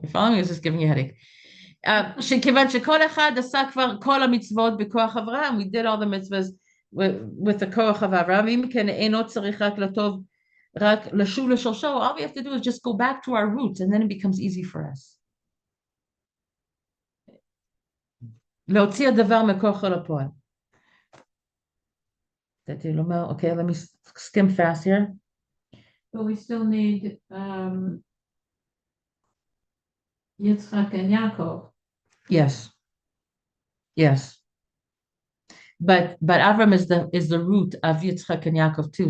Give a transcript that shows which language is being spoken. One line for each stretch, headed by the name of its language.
English: You're following, it's just giving you a headache.
Hebrew: שכיוון שכל אחד עשה כבר כל המצוות בכוח אברהם,
English: we did all the mitzvahs with the כוח of אברהם,
Hebrew: אם כן אינו צריך רק לטוב, רק לשוב לשורשו,
English: all we have to do is just go back to our roots, and then it becomes easy for us.
Hebrew: להוציא הדבר מכוח אל הפועל.
English: Okay, let me skim fast here. But we still need Yitzchak and Yaakov. Yes. But Avram is the root of Yitzchak and Yaakov too.